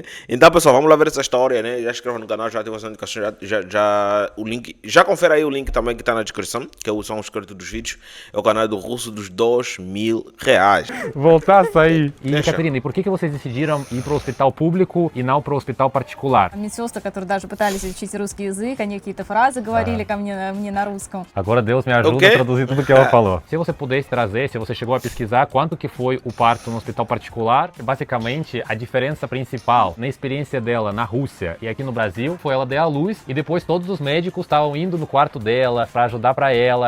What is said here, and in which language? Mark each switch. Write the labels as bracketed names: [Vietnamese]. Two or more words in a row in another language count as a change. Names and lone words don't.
[Portuguese] Então, pessoal, vamos lá ver essa história, né? Já inscreva no canal, já ativa as notificações, o link. Já confere aí o link também que está na descrição, que são os créditos dos vídeos. É o canal do russo dos R$2.000. Voltar a sair. E, Deixa. Catarina, e por que vocês decidiram ir para o hospital público и não para o hospital particular? [Russian] Медсестры, которые даже пытались учить русский язык, они какие-то фразы говорили ко мне на русском. [Portuguese] Agora Deus me ajuda a traduzir tudo que ela falou. Se você pudesse trazer, se você chegou a pesquisar, quanto que foi o parto no hospital particular, basicamente a diferença principal na experiência dela na Rússia e aqui no Brasil foi ela dar à luz e depois todos os médicos estavam indo no quarto dela para ajudar para ela.